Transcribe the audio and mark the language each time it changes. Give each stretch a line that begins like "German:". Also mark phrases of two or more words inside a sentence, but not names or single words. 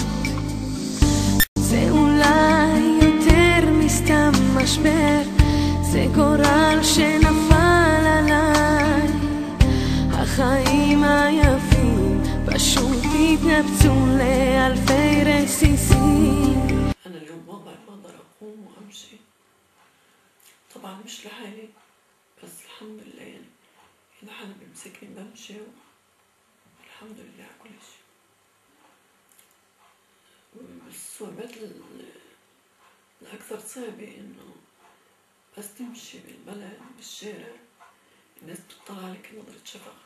Hebrew: זה אולי יותר מסתם משבר, זה גורל שנפל עליי. החיים היפים פשוט התנפצו לאלפי רסיסים.
Arabic: أنا اليوم وضعي بقدر أقوم وأمشي، طبعا مش لحالي بس الحمد لله، يعني إذا حدا بيمسكني بمشي والحمد لله على كل شيء. والصعوبات الأكثر صعبة إنه بس تمشي بالبلد بالشارع الناس بتطلع عليك نظرة شفقة.